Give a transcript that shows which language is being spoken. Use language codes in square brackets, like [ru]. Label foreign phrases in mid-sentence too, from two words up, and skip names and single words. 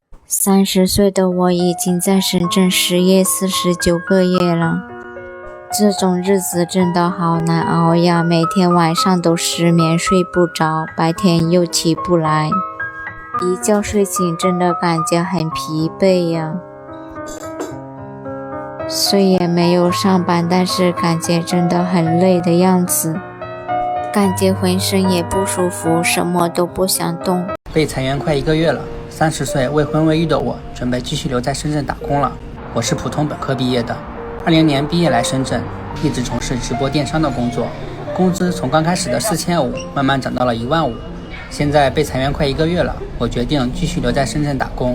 [zh] 30 歲的我已經在深圳失業49個月了，這種日子真的好難熬呀，每天晚上都失眠睡不着，白天又起不來，一覺睡醒真的感覺很疲憊呀。雖然沒有上班，但是感覺真的很累的樣子，感覺渾身也不舒服，什麼都不想動。被裁員快1個月了，30歲未婚未育的我準備繼續留在深圳打工了。我是普通本科畢業的，20年畢業來深圳，一直從事直播電商的工作，工資從剛開始的4500慢慢漲到了15000。現在被裁員快1個月了，我決定繼續留在深圳打工。